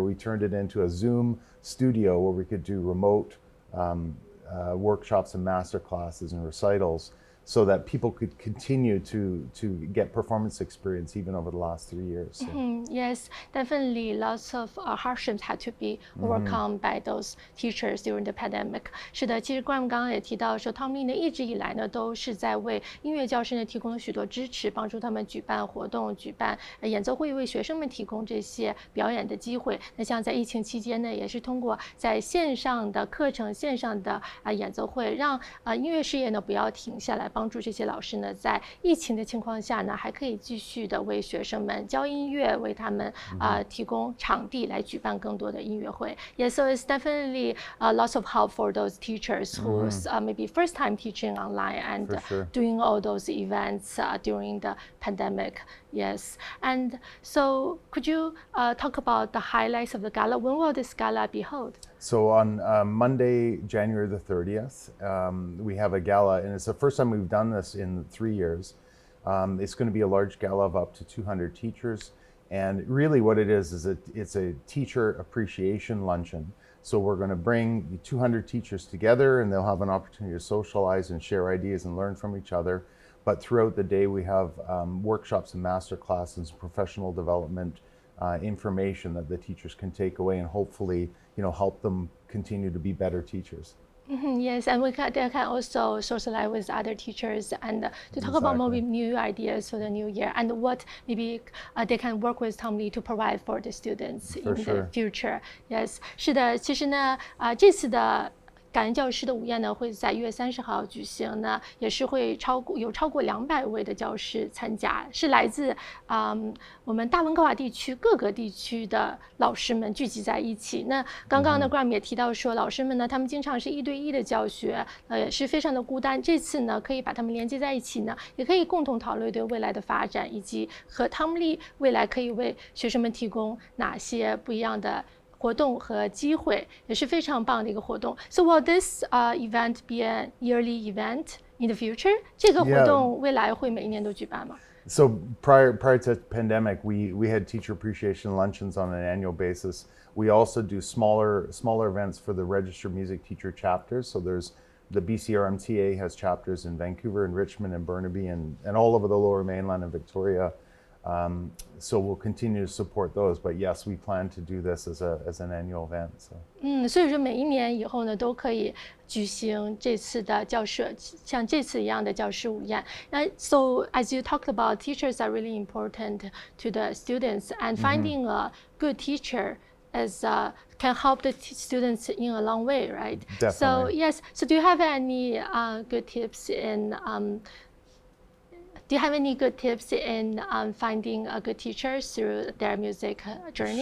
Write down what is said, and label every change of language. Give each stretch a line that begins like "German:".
English: We turned it into a Zoom studio where we could do remote workshops and master classes and recitals, so that people could continue to get performance experience even over the last 3 years. So. Yes, definitely lots of hardships had to be overcome by those teachers during the pandemic.
Chinese: 是的，其实 Graham 刚刚也提到说 Tom Lee 呢一直以来呢都是在为音乐教师呢提供了许多支持，帮助他们举办活动、举办演奏会，为学生们提供这些表演的机会。那像在疫情期间呢，也是通过在线上的课程、线上的演奏会，让音乐事业呢不要停下来。帮助这些老师呢，在疫情的情况下呢，还可以继续的为学生们教音乐，为他们提供场地来举办更多的音乐会。
English: Yeah, so it's definitely lots of help for those teachers who's maybe first time teaching online and doing all those events during the pandemic. Yes, and so could you talk about the highlights of the gala? When will this gala be held? So on Monday, January the 30th, we have a gala, and it's the first time we've done this in 3 years. It's going to be a large gala of up to 200 teachers, and really what it is it's a teacher appreciation luncheon. So we're going to bring 200 teachers together, and they'll have an opportunity to socialize and share ideas and learn from each other. But throughout the day, we have workshops and master classes, professional development information that the teachers can take away and hopefully, help them continue to be better teachers. Yes, and they can also socialize with other teachers and to talk about maybe new ideas for the new year and what maybe they can work with Tom Lee to provide for the students in the future. Yes,
Chinese: 是的，其实呢，这次的感恩教师的午宴呢，会在1月30号举行呢，也是会超过200位的教师参加，是来自我们大温哥华地区各个地区的老师们聚集在一起。那刚刚呢 Graham 也提到说，老师们呢，他们经常是1对1的教学，也是非常的孤单。这次呢，可以把他们连接在一起呢，也可以共同讨论对未来的发展，以及和 Tom Lee 未来可以为学生们提供哪些不一样的活动和机会，也是非常棒的一个活动。
English: So will this event be a yearly event in the future?
Chinese: 这个活动未来会每一年都举办吗？
English: So prior to pandemic, we had teacher appreciation luncheons on an annual basis. We also do smaller events for the registered music teacher chapters. So there's the BCRMTA has chapters in Vancouver and Richmond and Burnaby and all over the Lower Mainland and Victoria. So we'll continue to support those, but yes, we plan to do this as an annual event. So.
Chinese: 所以说每一年以后呢，都可以举行这次的教师，像这次一样的教师午宴。
English: So as you talked about, teachers are really important to the students, and finding a good teacher can help the students in a long way, right? Definitely. So yes. So do you have any good tips in finding a good teacher through their music journey?